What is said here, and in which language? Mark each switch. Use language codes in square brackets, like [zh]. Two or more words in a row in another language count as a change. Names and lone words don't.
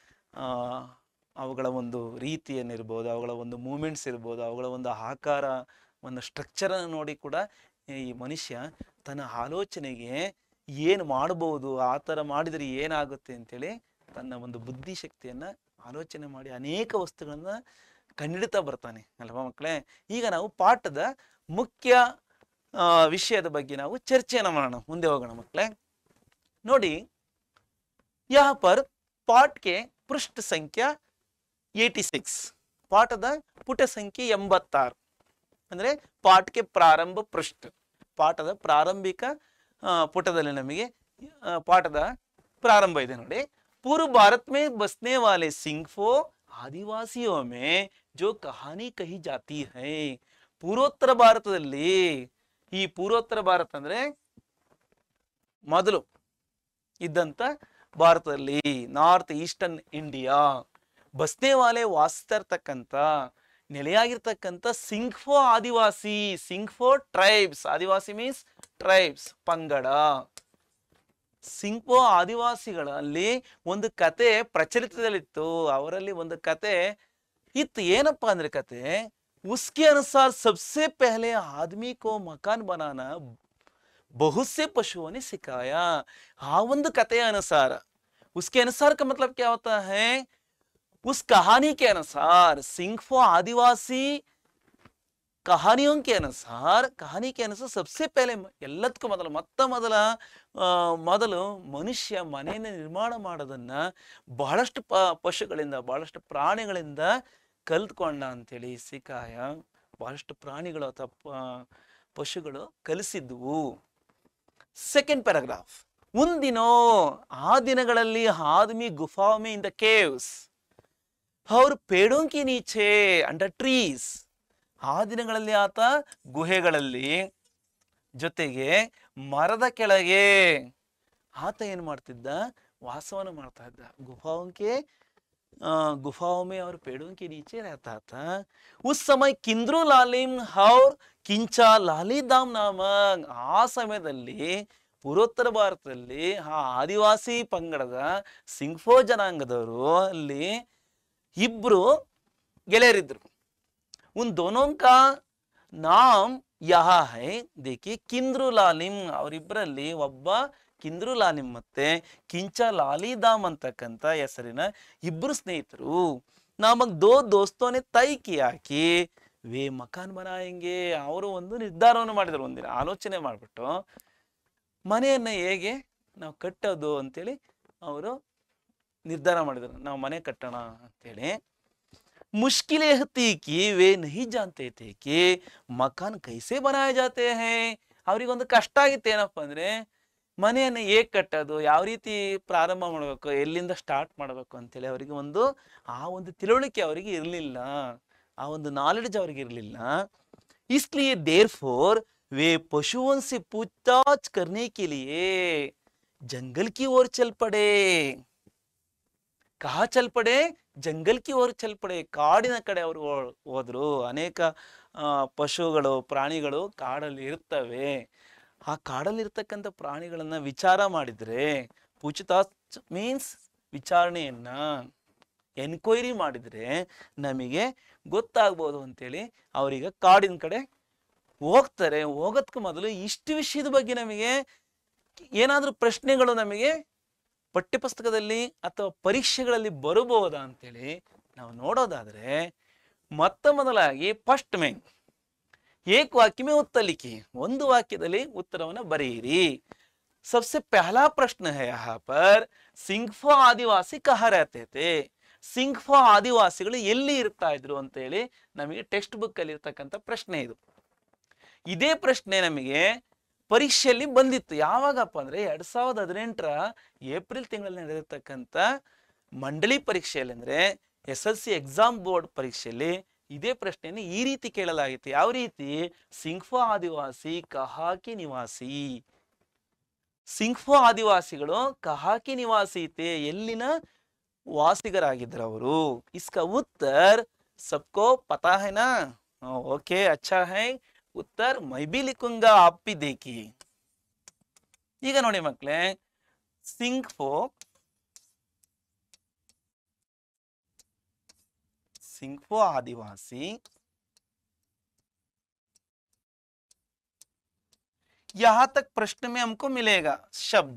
[kn] ಅವುಗಳ ಒಂದು ರೀತಿಯನ್ನಿರ್ಬೋದು, ಅವುಗಳ ಒಂದು ಮೂಮೆಂಟ್ಸ್ ಇರ್ಬೋದು, ಅವುಗಳ ಒಂದು ಆಕಾರ, ಒಂದು ಸ್ಟ್ರಕ್ಚರನ್ನು ನೋಡಿ ಕೂಡ ಈ ಮನುಷ್ಯ ತನ್ನ ಆಲೋಚನೆಗೆ ಏನು ಮಾಡ್ಬೋದು, ಆ ಥರ ಮಾಡಿದರೆ ಏನಾಗುತ್ತೆ ಅಂತೇಳಿ ತನ್ನ ಒಂದು ಬುದ್ಧಿಶಕ್ತಿಯನ್ನು ಆಲೋಚನೆ ಮಾಡಿ ಅನೇಕ ವಸ್ತುಗಳನ್ನು ಕಂಡಿಡ್ತಾ ಬರ್ತಾನೆ ಅಲ್ವಾ ಮಕ್ಕಳೇ. ಈಗ ನಾವು ಪಾಠದ ಮುಖ್ಯ ವಿಷಯದ ಬಗ್ಗೆ ನಾವು ಚರ್ಚೆಯನ್ನು ಮಾಡೋಣ, ಮುಂದೆ ಹೋಗೋಣ ಮಕ್ಕಳೇ. ನೋಡಿ, [hi] यहाँ पर पाठ के पृष्ठ संख्या 86, [kn] ಪಾಠದ ಪುಟ ಸಂಖ್ಯೆ 86 ಅಂದ್ರೆ ಪಾಠಕ್ಕೆ ಪ್ರಾರಂಭ ಪೃಷ್ಠ, ಪಾಠದ ಪ್ರಾರಂಭಿಕ ಪುಟದಲ್ಲಿ ನಮಗೆ ಪಾಠದ ಪ್ರಾರಂಭ ಇದೆ ನೋಡಿ. [hi] पूर्व भारत में बसने वाले सिंघफो आदिवासियों में जो कहानी कही जाती है. [kn] ಪೂರ್ವೋತ್ತರ ಭಾರತದಲ್ಲಿ, ಈ ಪೂರ್ವೋತ್ತರ ಭಾರತ ಅಂದ್ರೆ ಮೊದಲು ಇದ್ದಂತ ಭಾರತದಲ್ಲಿ, [en] North Eastern India, [hi] बसने वाले [kn] ವಾಸಿಸ್ತಾ ಇರ್ತಕ್ಕಂಥ, ನೆಲೆಯಾಗಿರ್ತಕ್ಕಂಥ ಸಿಂಘ್ಫೋ ಆದಿವಾಸಿ, ಸಿಂಘ್ಫೋ ಟ್ರೈಬ್ಸ್, ಆದಿವಾಸಿ [en] means tribes, [kn] ಪಂಗಡ. ಸಿಂಘ್ಫೋ ಆದಿವಾಸಿಗಳಲ್ಲಿ ಒಂದು ಕತೆ ಪ್ರಚಲಿತದಲ್ಲಿತ್ತು. ಅವರಲ್ಲಿ ಒಂದು ಕತೆ ಇತ್ತು. ಏನಪ್ಪಾ ಅಂದ್ರೆ ಕತೆ, [hi] उसके अनुसार सबसे पहले आदमी को मकान बनाना बहुत से पशुओं ने सिखाया. हाँ, [kn] ಒಂದು ಕಥೆಯ ಅನುಸಾರ, [hi] उसके अनुसार का मतलब क्या होता है, उस कहानी के अनुसार, सिंघफो आदिवासी कहानियों के अनुसार, कहानी के अनुसार सबसे पहले [kn] ಎಲ್ಲದಕ್ಕೂ ಮೊದಲು ಮನುಷ್ಯ ಮನೆಯನ್ನು ನಿರ್ಮಾಣ ಮಾಡೋದನ್ನ ಬಹಳಷ್ಟು ಪಶುಗಳಿಂದ, ಬಹಳಷ್ಟು ಪ್ರಾಣಿಗಳಿಂದ ಕಲ್ತ್ಕೊಂಡ ಅಂತೇಳಿ [hi] ಸಿಕಾಯ. [kn] ಬಹಳಷ್ಟು ಪ್ರಾಣಿಗಳು ಅಥವಾ ಪಶುಗಳು ಕಲಿಸಿದ್ವು. [en] second paragraph, [hi] उन दिनों, [kn] ಆ ದಿನಗಳಲ್ಲಿ [hi] आदमी गुफाओं में [en] in the caves [hi] और पेड़ों के नीचे [en] under trees. [kn] ಆ ದಿನಗಳಲ್ಲಿ ಆತ ಗುಹೆಗಳಲ್ಲಿ, ಜೊತೆಗೆ ಮರದ ಕೆಳಗೆ ಆತ ಏನ್ ಮಾಡ್ತಿದ್ದ, ವಾಸವನ್ನು ಮಾಡ್ತಾ ಇದ್ದ. [hi] गुफाओं में और पेड़ों के नीचे रहता था. उस समय किंद्रू लालिम और किंचा लालीदाम नामक, [kn] ಆ ಸಮಯದಲ್ಲಿ ಪೂರ್ವೋತ್ತರ ಭಾರತದಲ್ಲಿ ಆ ಆದಿವಾಸಿ ಪಂಗಡದ ಸಿಂಘ್ಫೋ ಜನಾಂಗದವರು ಅಲ್ಲಿ ಇಬ್ರು ಗೆಳೆಯರಿದ್ರು. [hi] उन दोनों का नाम यहाँ है, देखिए, किंद्रू लालिಮ್. [kn] ಅವರಿಬ್ಬರಲ್ಲಿ ಒಬ್ಬ ಕಿಂದ್ರು ಲಾಲಿಮ್ ಮತ್ತೆ ಕಿಂಚ ಲಾಲಿದಾಮ್ ಅಂತಕ್ಕಂಥ ಹೆಸರಿನ ಇಬ್ರು ಸ್ನೇಹಿತರು. [hi] नामक दो दोस्तों ने तय किया कि वे मकान बनाएंगे. [kn] ಅವರು ಒಂದು ನಿರ್ಧಾರವನ್ನು ಮಾಡಿದ್ರು, ಒಂದಿನ ಆಲೋಚನೆ ಮಾಡಿಬಿಟ್ಟು ಮನೆಯನ್ನ ಹೇಗೆ ನಾವು ಕಟ್ಟೋದು ಅಂತೇಳಿ ಅವರು ನಿರ್ಧಾರ ಮಾಡಿದ್ರು, ನಾವು ಮನೆ ಕಟ್ಟೋಣ ಅಂತೇಳಿ. [hi] मुश्किल यह थी कि वे नहीं जानते थे कि मकान कैसे बनाए जाते हैं. [kn] ಅವರಿಗೊಂದು ಕಷ್ಟ ಆಗಿತ್ತು. ಏನಪ್ಪ ಅಂದ್ರೆ ಮನೆಯನ್ನು ಹೇಗೆ ಕಟ್ಟೋದು, ಯಾವ ರೀತಿ ಪ್ರಾರಂಭ ಮಾಡಬೇಕು, ಎಲ್ಲಿಂದ ಸ್ಟಾರ್ಟ್ ಮಾಡಬೇಕು ಅಂತೇಳಿ ಅವರಿಗೆ ಆ ಒಂದು ತಿಳುವಳಿಕೆ ಅವರಿಗೆ ಇರಲಿಲ್ಲ, ಆ ಒಂದು ನಾಲೆಡ್ಜ್ ಅವರಿಗೆ ಇರಲಿಲ್ಲ. [hi] इसलिए देयरफॉर वे पशुओं से पूछताछ करने के लिए जंगल की ओर चल पड़े. कहाँ चल पड़े, जंगल की ओर चल पड़े, [kn] ಕಾಡಿನ ಕಡೆ ಅವರು ಹೋದ್ರು. ಅನೇಕ ಪಶುಗಳು, ಪ್ರಾಣಿಗಳು ಕಾಡಲ್ಲಿ ಇರ್ತವೆ. ಆ ಕಾಡಲ್ಲಿ ಇರ್ತಕ್ಕಂಥ ಪ್ರಾಣಿಗಳನ್ನ ವಿಚಾರ ಮಾಡಿದ್ರೆ, ಪೂಛತಾಚ್ ಮೀನ್ಸ್ ವಿಚಾರಣೆಯನ್ನ, ಎನ್ಕ್ವೈರಿ ಮಾಡಿದ್ರೆ ನಮಗೆ ಗೊತ್ತಾಗ್ಬೋದು ಅಂತೇಳಿ ಅವರೀಗ ಕಾಡಿನ ಕಡೆ ಹೋಗ್ತಾರೆ. ಹೋಗೋದಕ್ಕೂ ಮೊದಲು ಇಷ್ಟು ವಿಷಯದ ಬಗ್ಗೆ ನಮಗೆ ಏನಾದ್ರೂ ಪ್ರಶ್ನೆಗಳು ನಮಗೆ ಪಠ್ಯಪುಸ್ತಕದಲ್ಲಿ ಅಥವಾ ಪರೀಕ್ಷೆಗಳಲ್ಲಿ ಬರಬಹುದಾ ಅಂತೇಳಿ ನಾವು ನೋಡೋದಾದ್ರೆ, ಮೊದಲಾಗಿ ಫಸ್ಟ್ ಮೇನ್ [hi] एक वाक्य में उत्तर लिखि, [kn] ಒಂದು ವಾಕ್ಯದಲ್ಲಿ ಉತ್ತರವನ್ನು ಬರೆಯಿರಿ. [hi] सबसे पहला प्रश्न है यहाँ पर, सिंघफो आदिवासी कहाँ रहते थे. [kn] ಸಿಂಘ್ಫೋ ಆದಿವಾಸಿಗಳು ಎಲ್ಲಿ ಇರ್ತಾ ಇದ್ರು ಅಂತ ಹೇಳಿ ನಮಗೆ [en] text book [kn] ಅಲ್ಲಿ ಇರ್ತಕ್ಕಂಥ ಪ್ರಶ್ನೆ ಇದು. ಇದೇ ಪ್ರಶ್ನೆ ನಮಗೆ ಪರೀಕ್ಷೆಯಲ್ಲಿ ಬಂದಿತ್ತು. ಯಾವಾಗಪ್ಪ ಅಂದ್ರೆ 2018ರ ಏಪ್ರಿಲ್ ತಿಂಗಳಲ್ಲಿ ನಡೆದಿರ್ತಕ್ಕಂಥ ಮಂಡಳಿ ಪರೀಕ್ಷೆಯಲ್ಲಿ, ಅಂದ್ರೆ SSLC [en] exam board [kn] ಪರೀಕ್ಷೆಯಲ್ಲಿ ಇದೇ ಪ್ರಶ್ನೆಯನ್ನು ಈ ರೀತಿ ಕೇಳಲಾಗಿತ್ತು. ಯಾವ ರೀತಿ? [hi] सिंगफो आदिवासी कहाँके निवासी. [kn] ಸಿಂಗ್ಫೋ ಆದಿವಾಸಿಗಳು [hi] कहाँके निवासी थे, [kn] ಎಲ್ಲಿನ ವಾಸಿಗರಾಗಿದ್ರು ಅವರು. [hi] इसका उत्तर सबको पता है ना? ओके, अच्छा है. उत्तर मैं भी लिखूंगा, आप भी देखिए. [kn] ಈಗ ನೋಡಿ ಮಕ್ಕಳೇ, [hi] सिंग्फो आदिवासी यहाँ तक प्रश्न में हमको मिलेगा शब्द.